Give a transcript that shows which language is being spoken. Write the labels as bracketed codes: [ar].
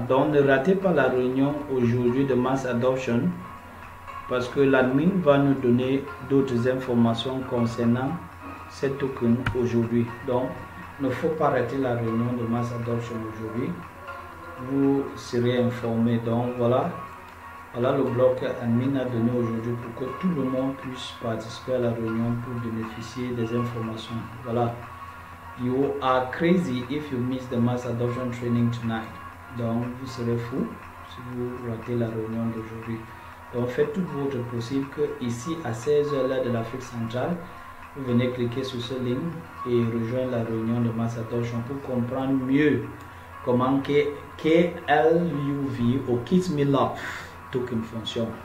[fr] Donc, ne ratez pas la réunion aujourd'hui de Mass Adoption parce que l'admin va nous donner d'autres informations concernant ces tokens aujourd'hui. Donc, il ne faut pas rater la réunion de Mass Adoption aujourd'hui. Vous serez informé. Donc, voilà le bloc admin a donné aujourd'hui pour que tout le monde puisse participer à la réunion pour bénéficier des informations. Voilà. [en] You are crazy if you miss the Mass Adoption training tonight. [fr] Donc, vous serez fou si vous ratez la réunion d'aujourd'hui. Donc, faites tout votre possible que ici à 16h l'heure de l'Afrique centrale, vous venez cliquer sur ce lien et rejoindre la réunion de Mass Adoption pour comprendre mieux comment KLUV ou Kiss Me Love token fonctionne.